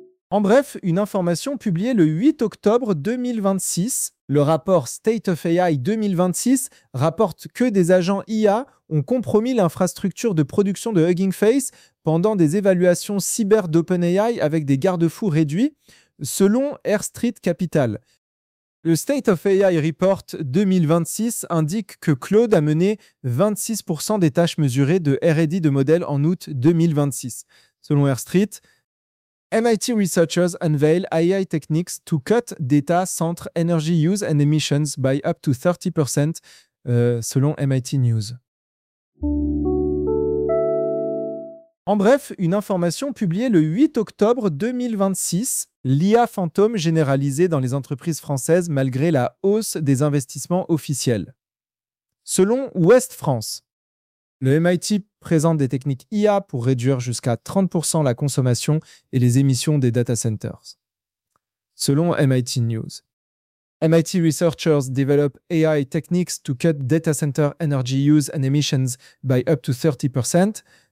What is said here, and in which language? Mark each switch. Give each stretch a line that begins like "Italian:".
French: En bref, une information publiée le 8 octobre 2026, le rapport State of AI 2026 rapporte que des agents IA ont compromis l'infrastructure de production de Hugging Face pendant des évaluations cyber d'OpenAI avec des garde-fous réduits, selon Air Street Capital. Le State of AI Report 2026 indique que Claude a mené 26% des tâches mesurées de R&D de modèles en août 2026. Selon Air Street,
English: MIT researchers unveil AI techniques to cut data center energy use and emissions by up to 30%,
French: selon MIT News. En bref, une information publiée le 8 octobre 2026, l'IA fantôme généralisée dans les entreprises françaises malgré la hausse des investissements officiels. Selon Ouest France, le MIT présente des techniques IA pour réduire jusqu'à 30% la consommation et les émissions des data centers. Selon MIT News,
English: MIT researchers develop AI techniques to cut data center energy use and emissions by up to 30%.